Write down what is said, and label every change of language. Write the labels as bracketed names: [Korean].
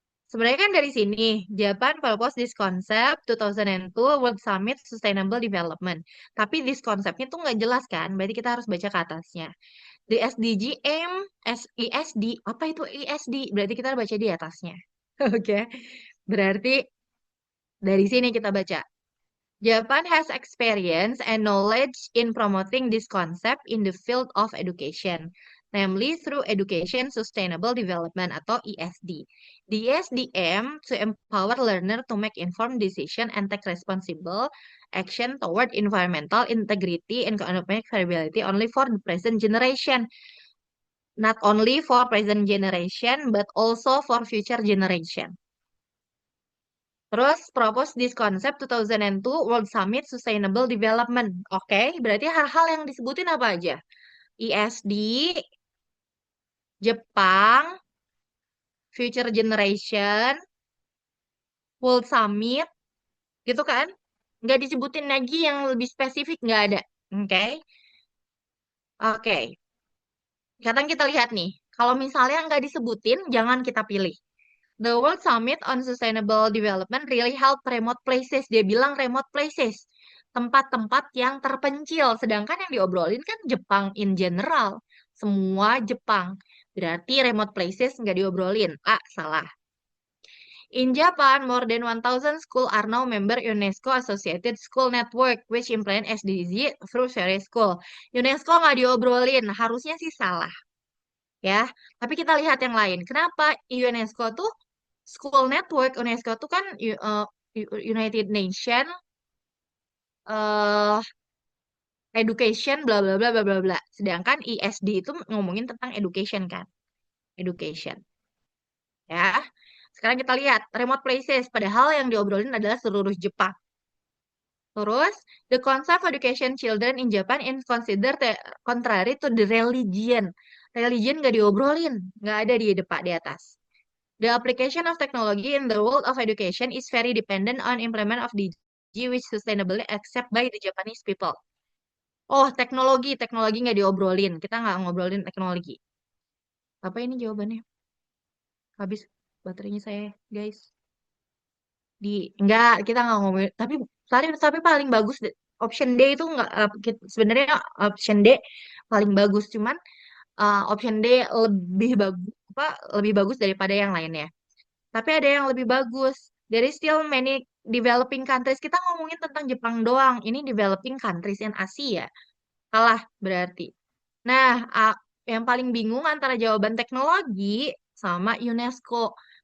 [Indonesian] Sebenarnya kan dari sini, [English] Japan propose this concept 2002 World Summit Sustainable Development. [Indonesian] Tapi [English] this concept- [Indonesian] nya tuh nggak jelas kan, berarti kita harus baca ke atasnya. [English] The SDG aim, ESD, apa itu ESD? [Indonesian] Berarti kita baca di atasnya. Oke, berarti dari sini kita baca. [English] Japan has experience and knowledge in promoting this concept in the field of education, namely through Education Sustainable Development atau ESD. The ESD aim to empower learner to make informed decision and take responsible action toward environmental integrity and economic viability only for the present generation. Not only for present generation, but also for future generation. [Indonesian] Terus [English] propose this concept 2002 World Summit Sustainable Development. [Indonesian] Oke, berarti hal-hal yang disebutin apa aja? ESD, Jepang, Future Generation, World Summit, gitu kan? Nggak disebutin lagi yang lebih spesifik, nggak ada. Oke, oke. Sekarang kita lihat nih. Kalau misalnya nggak disebutin, jangan kita pilih. [English] The World Summit on Sustainable Development really help remote places. [Indonesian] Dia bilang [English] remote places. [Indonesian] Tempat-tempat yang terpencil. Sedangkan yang diobrolin kan Jepang [English] in general. [Indonesian] Semua Jepang. Berarti [English] remote places [Indonesian] nggak diobrolin. Ah, salah. [English] In Japan, more than 1,000 schools are now member UNESCO Associated School Network, which implement SDG through various school. [Indonesian] UNESCO nggak diobrolin. Harusnya sih salah. Ya, tapi kita lihat yang lain. Kenapa UNESCO tuh School Network UNESCO tuh kan United Nation eh Education bla bla bla bla bla bla. Sedangkan ESD itu ngomongin tentang education kan. Education. Ya. Sekarang kita lihat [English] remote places [Indonesian] padahal yang diobrolin adalah seluruh Jepang. Terus, [English] the concept of education children in Japan is considered contrary to the religion. [Indonesian] Religion nggak diobrolin, nggak ada di depan di atas. [English] The application of technology in the world of education is very dependent on implement of DG which sustainably accept by the Japanese people. [Indonesian] Oh, teknologi nggak diobrolin. Kita nggak ngobrolin teknologi. Apa ini jawabannya? Habis baterainya saya, guys. Di Enggak, kita nggak ngomongin. Tapi paling bagus option D itu nggak sebenarnya option D paling bagus. Cuman option D lebih bagus apa lebih bagus daripada yang lainnya. Tapi ada yang lebih bagus. [English] There is still many developing countries. [Indonesian] Kita ngomongin tentang Jepang doang. Ini [English] developing countries in Asia. [Indonesian] Kalah berarti. Nah, yang paling bingung antara jawaban teknologi sama UNESCO.